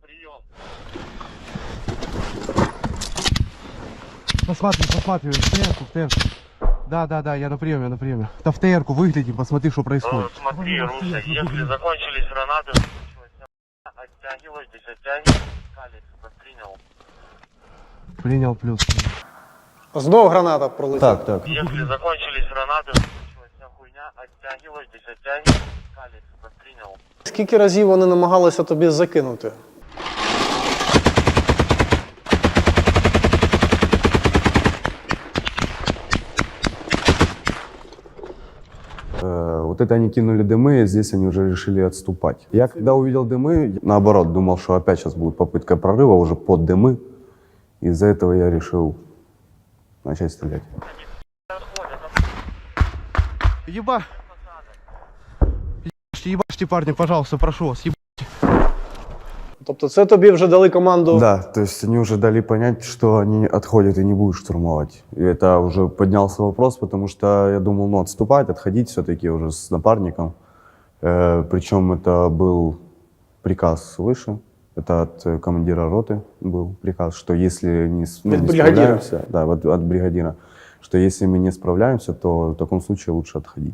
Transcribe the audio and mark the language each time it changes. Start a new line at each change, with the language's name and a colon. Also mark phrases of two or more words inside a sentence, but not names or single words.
Russian: Посматриваем, в ТР-ку. Да, я на приеме. Да в ТР-ку выглядим, посмотри, что происходит. Смотри, Руся, если закончились гранаты, оттягивайтесь, калец, принял. Принял плюс.
Ukrainian: Знов граната пролетіла. Так.
Russian: Если закончились гранаты, вся хуйня, оттягивайтесь, калец, принял.
Ukrainian: Скільки разів вони намагалися тобі закинути?
Russian: Вот это они кинули дымы, и здесь они уже решили отступать. Я когда увидел дымы, наоборот, думал, что опять сейчас будет попытка прорыва уже под дымы. Из-за этого я решил начать стрелять. Ебашьте, парни, пожалуйста, прошу вас,
Ukrainian: Тобто це тобі вже дали команду?
Russian: Да, то есть они уже дали понять, что они отходят и не будут штурмовать. И это уже поднялся вопрос, потому что я думал, ну, отступать, отходить все-таки уже с напарником. Причем это был приказ выше, это от командира роты был приказ, что если не справляемся, да, от бригадира, что если мы не справляемся, то в таком случае лучше отходить.